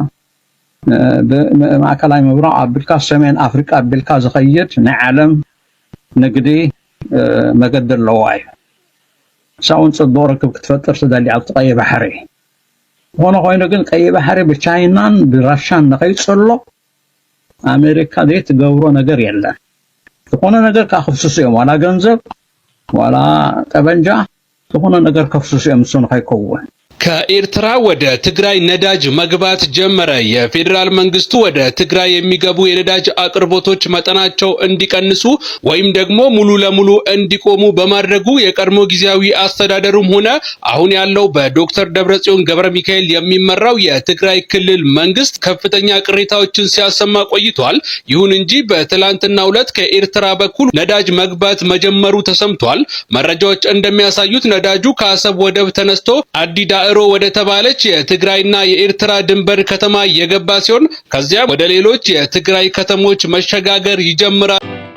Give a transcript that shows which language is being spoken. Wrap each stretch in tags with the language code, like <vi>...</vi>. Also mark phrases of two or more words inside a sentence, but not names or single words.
<ti>ማእከላይ ምብራቕ ኣቢልካ ሰሜን ኣፍሪቃ ኣቢልካ ዝኸይድ ናይ ዓለም ንግዲ መገዲ ኣለዋ እዩ ሳውን ጽቡቕ ርክብ ክትፈጥር ትደሊ ኣብቲ ቀይሕ ባሕሪ ሆኖ ኮይኑ ግን ቀይሕ ባሕሪ ብቻይናን ብራሻን ንኸይፅሎ ኣሜሪካ ዘይትገብሮ ነገር የለን ዝኾነ ነገር ካኽፍስሱ እዮም ዋላ ገንዘብ ዋላ ጠበንጃ ዝኾነ ነገር ከፍስሱ እዮም እሱ ንኸይከውን</ti> <am>ከኤርትራ ወደ ትግራይ ነዳጅ መግባት ጀመረ። የፌዴራል መንግስቱ ወደ ትግራይ የሚገቡ የነዳጅ አቅርቦቶች መጠናቸው እንዲቀንሱ ወይም ደግሞ ሙሉ ለሙሉ እንዲቆሙ በማድረጉ የቀድሞ ጊዜያዊ አስተዳደሩም ሆነ አሁን ያለው በዶክተር ደብረጽዮን ገብረ ሚካኤል የሚመራው የትግራይ ክልል መንግስት ከፍተኛ ቅሬታዎችን ሲያሰማ ቆይቷል። ይሁን እንጂ በትላንትናው ዕለት ከኤርትራ በኩል ነዳጅ መግባት መጀመሩ ተሰምቷል። መረጃዎች እንደሚያሳዩት ነዳጁ ከአሰብ ወደብ ተነስቶ አዲዳ ወደ ተባለች የትግራይና የኤርትራ ድንበር ከተማ የገባ ሲሆን ከዚያም ወደ ሌሎች የትግራይ ከተሞች መሸጋገር ይጀምራል።</am>